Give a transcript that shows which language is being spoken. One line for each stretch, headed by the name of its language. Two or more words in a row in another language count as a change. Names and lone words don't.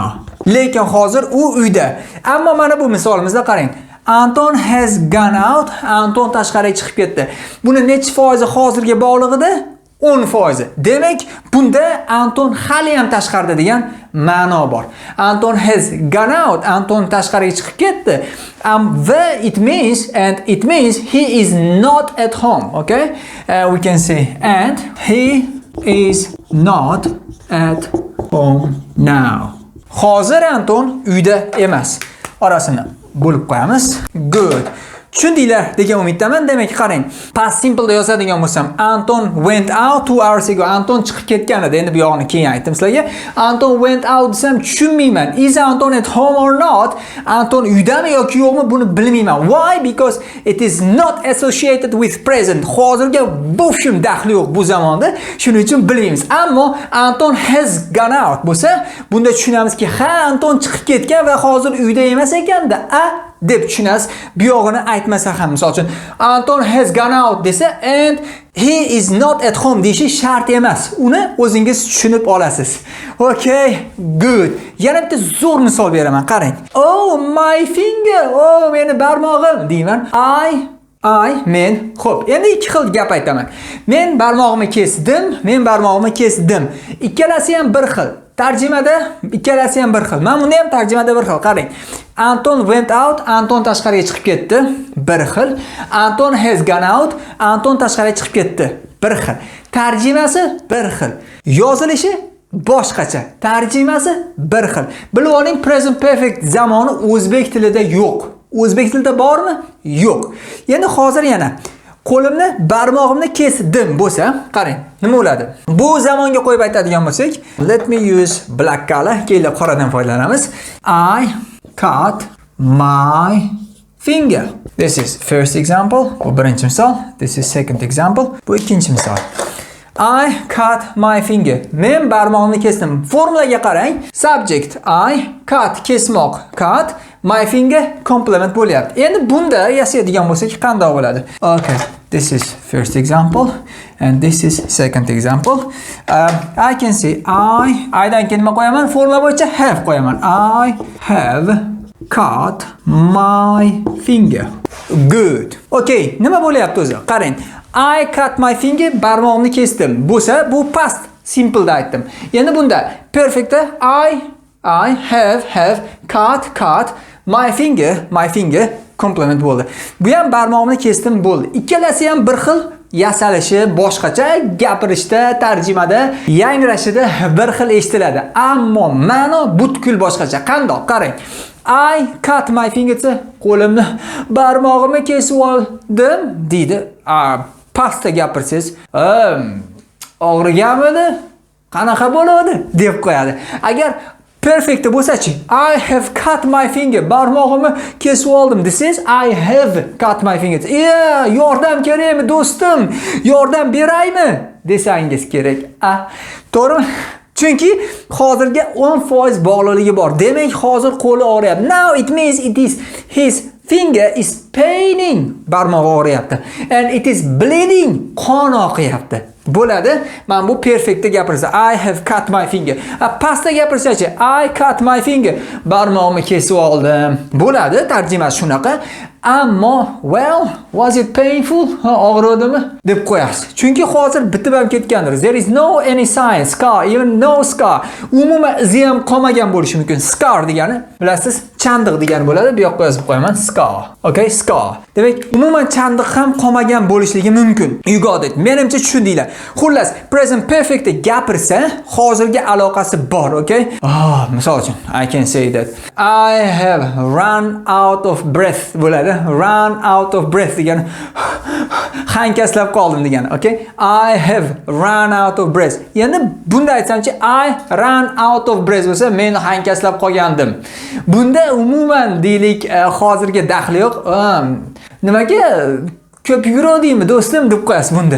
Uzbek: Lekin hozir u uyda. Ammo mana bu misolimizda qarang.
English: Anton has gone out,
Uzbek: Anton tashqariga chiqib ketdi. Buni necha foizi hozirga bog'liqida? 10%. Demak, bunda Anton hali ham tashqarida degan ma'no bor.
English: Anton has gone out,
Uzbek: Anton tashqariga chiqib ketdi.
English: Va it means he is not at home, okay? We can say and he is not at home now.
Uzbek: Hozir Anton uyda emas. Orasini bo'lib qo'yamiz. Good. Tushundinglar degan umiddaman. Demak, qarang.
English: Past simple
Uzbek: da yozadigan bo'lsam,
English: Anton went out 2 hours ago.
Uzbek: Anton chiqib ketgan edi. Endi bu yo'g'ini keyin aytdim sizlarga. Anton
English: went out
Uzbek: desam tushunmayman.
English: Is Anton at home or not?
Uzbek: Anton uydami yoki yo'qmi buni bilmayman.
English: Why? Because it is not associated with present.
Uzbek: Hozirga bo'shim daxli yo'q bu zamonda. Shuning uchun bilmaymiz. Ammo Anton
English: has gone out
Uzbek: bo'lsa, bunda tushunamizki, ha, Anton chiqib ketgan va hozir uyda emas ekanda. Deb tushunasiz. Bu yo'g'ini aytmasa ham, misol uchun Anton
English: has gone out
Uzbek: desa
English: and he is not at home
Uzbek: deyishi shart emas. Uni o'zingiz tushunib olasiz.
English: Okay, good.
Uzbek: Yana bitta zo'r misol beraman, qarang.
English: Oh, my finger.
Uzbek: Oh, meni barmog'im deyman. Men. Xo'p, endi ikki xil gap aytaman. Men barmog'imni kesdim. Ikkalasi ham bir xil. Tarjimada ikkalasi ham bir xil. Mana bunda ham tarjimada bir xil.
English: Qarang. Anton went out,
Uzbek: Anton tashqariga chiqib ketdi. Bir xil.
English: Anton has gone out,
Uzbek: Anton tashqariga chiqib ketdi. Bir xil. Tarjimasi bir xil. Yozilishi boshqacha. Tarjimasi bir xil. Bilib oling,
English: present perfect
Uzbek: zamoni o'zbek tilida yo'q. O'zbek tilida bormi? Yo'q. Endi hozir yana qo'limni, barmog'imni kesdim bo'lsa, qarang, nima bo'ladi? Bu zamonga qo'yib aytadigan bo'lsak,
English: let me use black color.
Uzbek: Kelib qoradan foydalanamiz.
English: I cut my finger. This is first example.
Uzbek: Bu birinchi misol.
English: This is second example.
Uzbek: Bu ikkinchi misol.
English: I cut my finger.
Uzbek: Men barmog'imni kesdim. Formulaga qarang.
English: Subject I, cut kesmoq, cut, my finger complement bo'lyapti.
Uzbek: Endi bunda yasaydigan bo'lsak qanday bo'ladi?
English: Okay. This is first example and this is second example. I can say I
Uzbek: dan keyin nima qo'yaman?
English: Formula bo'yicha have qo'yaman. I have cut my finger. Good.
Uzbek: Okay, nima bo'lyapti o'zi? Qarang.
English: I cut my finger,
Uzbek: barmog'imni kesdim. Bo'lsa, bu
English: past simple
Uzbek: da aytdim. Endi bunda perfectda
English: I have cut my finger complement
Uzbek: bo'ldi. Bu ham barmog'imni kesdim bo'ldi. Ikkalasi ham bir xil yasalishi, boshqacha gapirishda, tarjimada, yangrashida bir xil eshitiladi. Ammo ma'no butkul boshqacha. Qandoq? Qarang.
English: I cut my finger
Uzbek: desa, qo'limni, barmog'imni kesib oldim deydi. Pastda gapirsangiz, og'riganmidi? Qanaqa bo'ladi deb qo'yadi. Agar perfect bo'lsa-chi,
English: I have cut my finger,
Uzbek: barmog'imni kesib oldim desangiz,
English: I have cut my finger.
Uzbek: Yordam kerakmi do'stim? Yordam beraymi desangiz kerak. To'g'rimi? Chunki hozirga 10% bog'liqligi bor. Demak, hozir qo'li og'riyapti.
English: Now it means his finger is paining.
Uzbek: Barmog'i og'riyapti.
English: And it is bleeding.
Uzbek: Qon oqyapti. Bo'ladi. Men bu perfectda gapirsa,
English: I have cut my finger.
Uzbek: Pastda gapirsa-chi,
English: I cut my finger.
Uzbek: Barmog'imni kesib oldim. Bo'ladi, tarjimasi shunaqa. Ammo,
English: well, was it painful?
Uzbek: Og'ridimi deb qo'yasiz. Chunki hozir bitib ham ketgandir.
English: There is no any sign, scar, even no scar.
Uzbek: Umuman izi ham qolmagan bo'lishi mumkin. Scar degani, bilasiz, chandiq degani bo'ladi. Bu yoqqa yozib qo'yaman, scar.
English: Okay, scar.
Uzbek: Demak, umuman chandiq ham qolmagan bo'lishligi mumkin.
English: You got it.
Uzbek: Menimcha tushundinglar. Xullas,
English: present perfectda
Uzbek: gapirsa, hozirga aloqasi bor, okay? Misol uchun,
English: I can say that I have run out of breath bo'ladi. Run out of breath
Uzbek: degani hankaslab qoldim degani,
English: okay? I have run out of breath.
Uzbek: Endi bunda aytsamchi,
English: I ran out of breath
Uzbek: bo'lsa, men hankaslab qolgandim. Bunda umuman deylik, hozirga daxli yo'q. Nimaga ko'p yuguradingmi do'stim deb qo'yasiz bunda.